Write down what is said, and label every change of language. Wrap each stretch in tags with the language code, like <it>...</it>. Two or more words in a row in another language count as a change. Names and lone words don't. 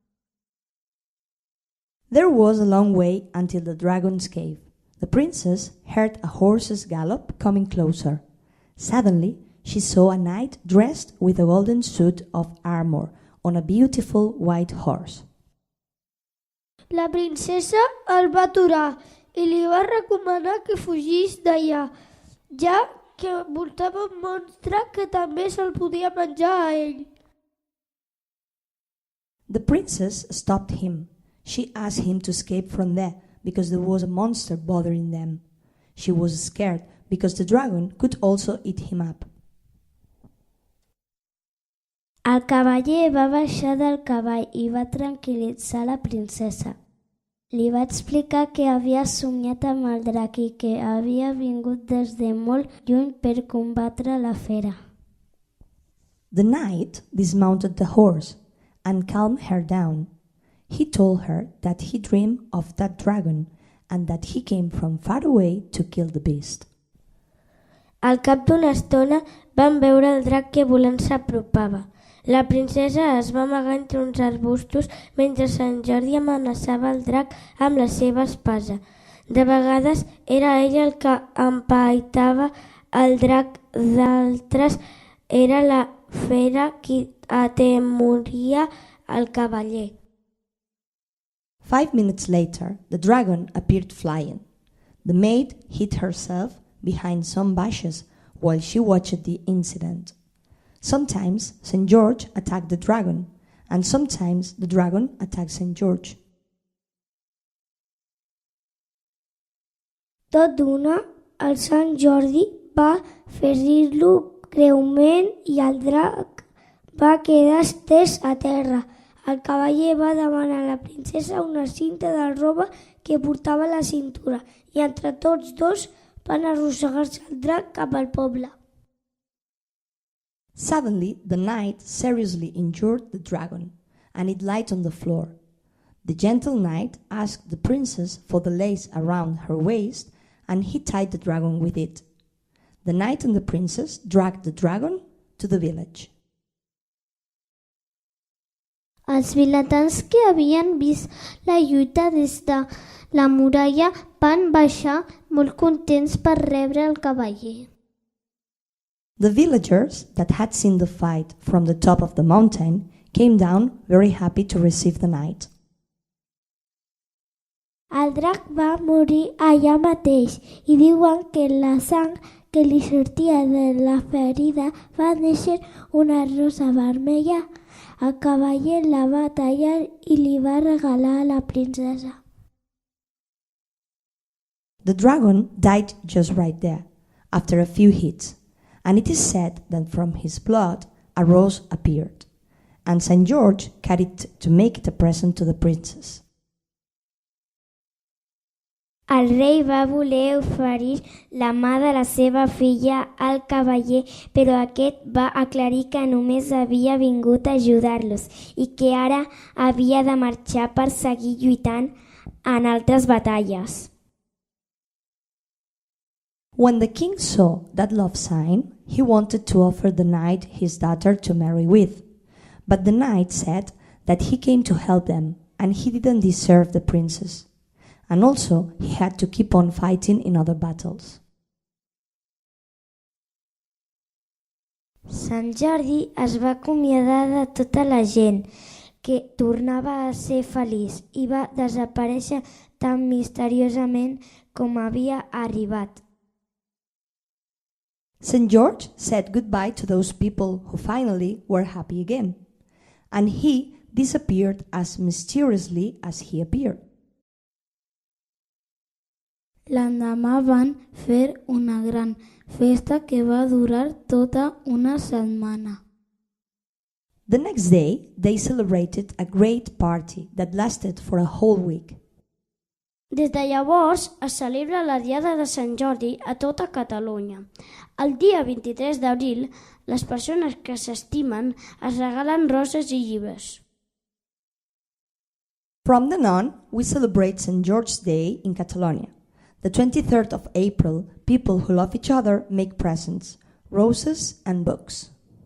<en>There was a long way until the dragon's cave. The princess heard a horse's gallop coming closer. Suddenly, she saw a knight dressed with a golden suit of armor on a beautiful white horse.</en> <ca>La princesa el va aturar i li va recomanar que fugís d'allà, ja que voltava un monstre que també se'l podia menjar a ell.</ca> <en>The princess stopped him. She asked him to escape from there because there was a monster bothering them. She was scared because the dragon could also eat him up.</en> <ca>El cavaller va baixar del cavall i va tranquil·litzar la princesa. Li va explicar que havia somiat amb el drac i que havia vingut des de molt lluny per combatre la fera.</ca> <en>The knight dismounted the horse and calmed her down. He told her that he dreamed of that dragon and that he came from far away to kill the beast.</en> <ca>Al cap d'una estona van veure el drac que volant s'apropava. La princesa es va amagar entre uns arbustos mentre Sant Jordi amenaçava el drac amb la seva espasa. De vegades era ell el que empaitava el drac, d'altres era la fera qui atemoria el cavaller.</ca> <en>5 minutes later, the dragon appeared flying. The maid hid herself behind some bushes while she watched the incident. Sometimes St. George attacked the dragon, and sometimes the dragon attacked St. George.</en> <ca>Tot d'una, el Sant Jordi va ferir-lo greument i el drac va quedar estès a terra. El cavaller va demanar a la princesa una cinta de roba que portava a la cintura i entre tots dos van arrossegar-se el drac cap al poble.</ca> <en>Suddenly, the knight seriously injured the dragon, and it lay on the floor. The gentle knight asked the princess for the lace around her waist, and he tied the dragon with it. The knight and the princess dragged the dragon to the village.</en> <ca>Els vilatans que havien vist la lluita des de la muralla van baixar molt contents per rebre el cavaller.</ca> <en>The villagers that had seen the fight from the top of the mountain came down very happy to receive the knight.</en> <ca>El drac va morir allà mateix i diuen que la sang que li sortia de la ferida va néixer una rosa vermella. El cavaller la va tallar i li va regalar a la princesa.</ca> <en>The dragon died just right there, after a few hits, and it is said that from his blood a rose appeared, and St. George carried it to make it a present to the princess.</en> <ca>El rei va voler oferir la mà de la seva filla al cavaller, però aquest va aclarir que només havia vingut a ajudar-los i que ara havia de marxar per seguir lluitant en altres batalles.</ca> <en>When the king saw that love sign, he wanted to offer the knight his daughter to marry with, but the knight said that he came to help them and he didn't deserve the princess. And also, he had to keep on fighting in other battles.</en> <ca>Sant Jordi es va acomiadar de tota la gent, que tornava a ser feliç i va desaparèixer tan misteriosament com havia arribat.</ca> <en>St. George said goodbye to those people who finally were happy again, and he disappeared as mysteriously as he appeared.</en> <ca>L'endemà van fer una gran festa que va durar tota una setmana.</ca> <en>The next day, they celebrated a great party that lasted for a whole week.</en> <ca>Des de llavors es celebra la Diada de Sant Jordi a tota Catalunya. El dia 23 d'abril, les persones que s'estimen es regalen roses i llibres.</ca> <en>From then on, we celebrate St. George's Day in Catalonia, The 23rd of April, people who love each other make presents, roses and books.</en>